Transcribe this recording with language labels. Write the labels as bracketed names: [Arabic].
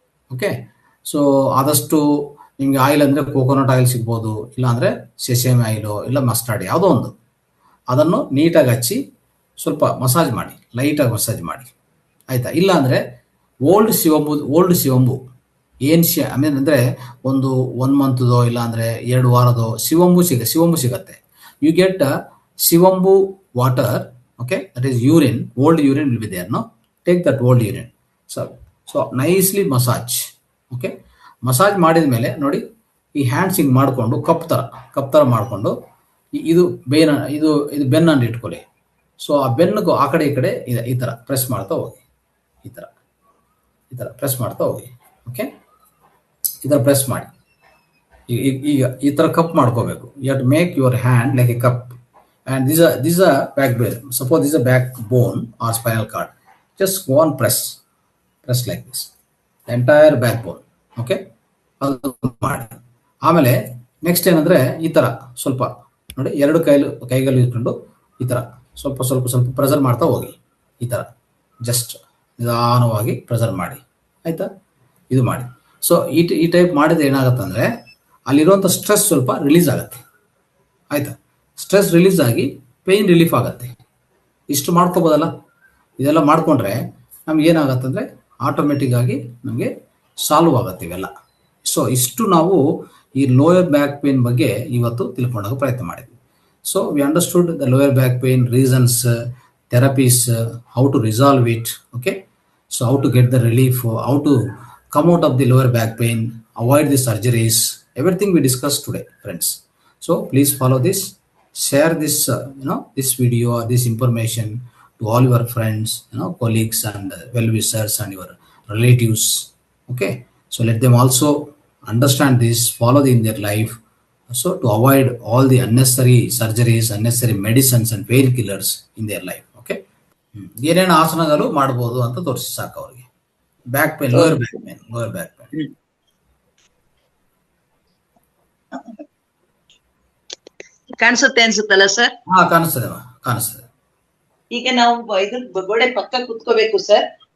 [Kannada] Okay, so ಆದಷ್ಟು ನಿಮ್ಗೆ oil ಅಂದ್ರೆ ಕೋಕೋನಟ್ ಆಯಿಲ್ ಸಿಗ್ಬೋದು, ಇಲ್ಲಾಂದ್ರೆ ಸೆಸೇಮಿ ಆಯಿಲು, ಇಲ್ಲ ಮಸ್ಟರ್ಡ್, ಯಾವುದೋ ಒಂದು, ಅದನ್ನು ನೀಟಾಗಿ ಹಚ್ಚಿ ಸ್ವಲ್ಪ ಮಸಾಜ್ ಮಾಡಿ, ಲೈಟಾಗಿ ಮಸಾಜ್ ಮಾಡಿ, ಆಯ್ತಾ? ಇಲ್ಲ ಅಂದ್ರೆ ಓಲ್ಡ್ ಶಿವಂಬು ಏನ್ [English] I mean [Kannada] ಅಂದ್ರೆ ಒಂದು 1 ಮಂತ್ದೋ ಇಲ್ಲ ಅಂದ್ರೆ 2 ವಾರದೋ ಶಿವಂಬು ಸಿಗತ್ತೆ. [English] you get ಶಿವಂಬು water, okay, that is urine, old urine will be there, no, take that old urine, so nicely massage, okay, [Kannada] massage ಮಾಡಿದ ಮೇಲೆ ನೋಡಿ, ಈ ಹ್ಯಾಂಡ್ಸ್ ಹಿಂಗ್ ಮಾಡ್ಕೊಂಡು ಕಪ್ ತರ ಮಾಡ್ಕೊಂಡು, ಇದು ಬೆನ್ನನ್ನು ಇಟ್ಕೊಳ್ಳಿ. ಸೊ ಆ ಬೆನ್ನಿಗೂ ಆ ಕಡೆ ಈ ಕಡೆ ಈ ತರ ಪ್ರೆಸ್ ಮಾಡ್ತಾ ಹೋಗಿ, ಈ ತರ ಪ್ರೆಸ್ ಮಾಡ್ತಾ ಹೋಗಿ, ಓಕೆ, ಈ ತರ ಪ್ರೆಸ್ ಮಾಡಿ. ಈಗ ಈ ತರ ಕಪ್ ಮಾಡ್ಕೋಬೇಕು. [English] You have to make your hand like a cup. And these are backbone. Suppose this is a backbone or spinal cord. Just go on press like this, the entire backbone. [Kannada] Okay, ಅದು ಮಾಡಿ. ಆಮೇಲೆ next ಏನಂದ್ರೆ, ಈ ತರ ಸ್ವಲ್ಪ ನೋಡಿ, 2 ಕೈಗಳು ಇಟ್ಕೊಂಡು ಈ ತರ ಸ್ವಲ್ಪ ಪ್ರೆಸರ್ ಮಾಡ್ತಾ ಹೋಗಿ. ಈ ತರ ಜಸ್ಟ್ ನಿಧಾನವಾಗಿ ಪ್ರೆಸರ್ ಮಾಡಿ, ಆಯ್ತಾ? ಇದು ಮಾಡಿ. ಸೊ ಈ ಟೈಪ್ ಮಾಡಿದ್ರೆ ಏನಾಗುತ್ತೆ ಅಂದ್ರೆ, ಅಲ್ಲಿರುವಂತ ಸ್ಟ್ರೆಸ್ ಸ್ವಲ್ಪ ರಿಲೀಸ್ ಆಗುತ್ತೆ, ಆಯ್ತಾ? ಸ್ಟ್ರೆಸ್ ರಿಲೀಸ್ ಆಗಿ ಪೇಯ್ನ್ ರಿಲೀಫ್ ಆಗುತ್ತೆ. ಇಷ್ಟು ಮಾಡ್ಕೋಬೋದಲ್ಲ. ಇದೆಲ್ಲ ಮಾಡ್ಕೊಂಡ್ರೆ ನಮ್ಗೆ ಏನಾಗತ್ತೆ ಅಂದರೆ, ಆಟೋಮೆಟಿಕ್ ಆಗಿ ನಮಗೆ ಸಾಲ್ವ್ ಆಗುತ್ತೆ ಇವೆಲ್ಲ. ಸೊ ಇಷ್ಟು ನಾವು ಈ ಲೋಯರ್ ಬ್ಯಾಕ್ ಪೇನ್ ಬಗ್ಗೆ ಇವತ್ತು ತಿಳ್ಕೊಂಡಾಗ ಪ್ರಯತ್ನ ಮಾಡಿದ್ವಿ. [English] So we understood the lower back pain reasons, therapies, how to resolve it, okay, so how to get the relief, how to come out of the lower back pain, avoid the surgeries, everything we discuss today, friends. So please follow this. Share this this video or this information to all your friends, colleagues and well-wishers and your relatives. Okay, so let them also understand this, follow in their life, so to avoid all the unnecessary surgeries, unnecessary medicines and painkillers in their life. [Kannada] Okay, ಏನೇನು ಆಸನಗಳು ಮಾಡಬಹುದು ಅಂತ ತೋರಿಸಿ ಸಾಕು ಅವರಿಗೆ. Back pain, lower back pain. ಕಾಣಿಸುತ್ತೆ ಅನ್ಸುತ್ತಲ್ಲ sir? ಕಾಣಿಸ್ತದೆ. ಈಗ ನಾವು ಇದ್ರ ಗೋಡೆ ಪಕ್ಕ ಕುತ್ಕೋಬೇಕು ಸರ್.